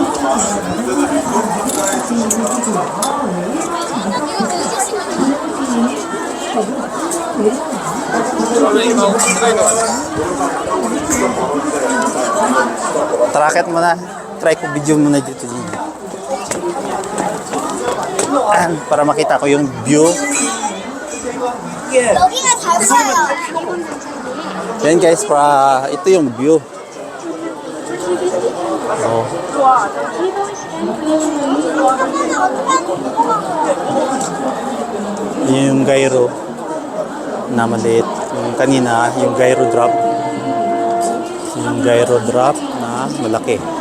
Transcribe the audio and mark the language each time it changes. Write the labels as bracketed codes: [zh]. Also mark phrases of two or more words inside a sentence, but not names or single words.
[tl] Trakit mo na. Try ko video muna dito. Para makita ko yung view. [ko] 여기가 잘 보여요. [tl] Yan guys, ito yung view. Oh. Yung gyro na maliit. Yung kanina, yung gyro drop. Yung gyro drop na malaki.